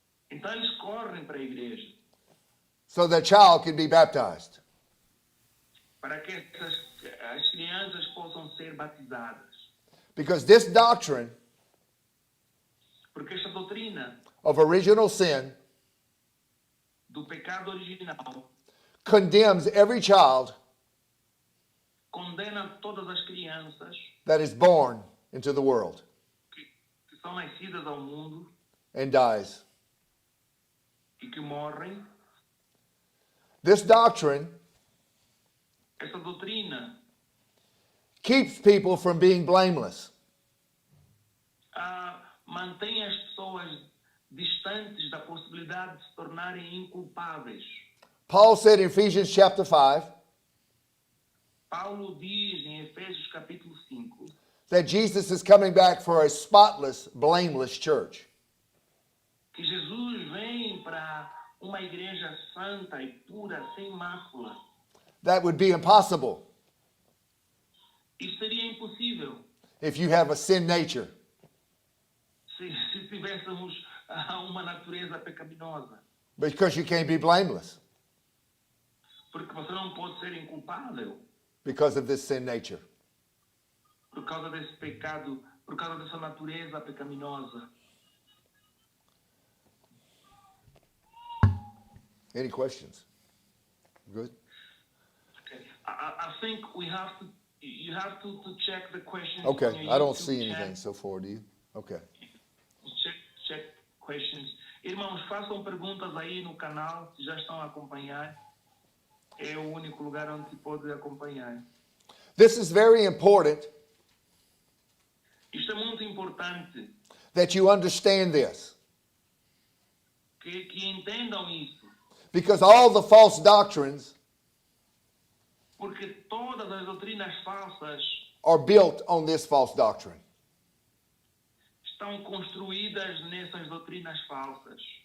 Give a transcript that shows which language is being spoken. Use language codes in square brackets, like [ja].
[pt] Então eles correm para a igreja [en] so their child can be baptized. [pt] para que as crianças possam ser batizadas. [en] Because this doctrine [pt] Porque esta doutrina [en] of original sin [pt] do pecado original [en] condemns every child [pt] condena todas as crianças [en] that is born into the world [pt] que são nascidas ao mundo [en] and dies. [pt] e que morrem. [en] This doctrine [pt] Esta doutrina [en] keeps people from being blameless. [pt] mantém as pessoas distantes da possibilidade de se tornarem inculpáveis. [en] Paul said in Ephesians chapter 5 [pt] Paulo diz em Efésios capítulo 5 [en] that Jesus is coming back for a spotless, blameless church. [pt] que Jesus vem para uma igreja santa e pura, sem mácula. [en] That would be impossible [pt] Isso seria impossível [en] if you have a sin nature. [pt] se tivéssemos uma natureza pecaminosa. [en] Because you can't be blameless [pt] Porque você não pode ser inculpável [en] because of this sin nature. [pt] por causa desse pecado, por causa dessa natureza pecaminosa. [en] Any questions? Good? Okay. I think you have to check the questions. on Okay, your I don't YouTube see chat. anything so far, do you? Okay. Check questions. [pt] Irmãos, façam perguntas aí no canal, se já estão a acompanhar. É o único lugar onde se pode acompanhar. [en] This is very important [pt] Isto é muito importante [en] that you understand this [pt] que entendam isso, [en] because all the false doctrines [pt] porque todas as doutrinas falsas [en] are built on this false doctrine. [pt] estão construídas nessas doutrinas falsas.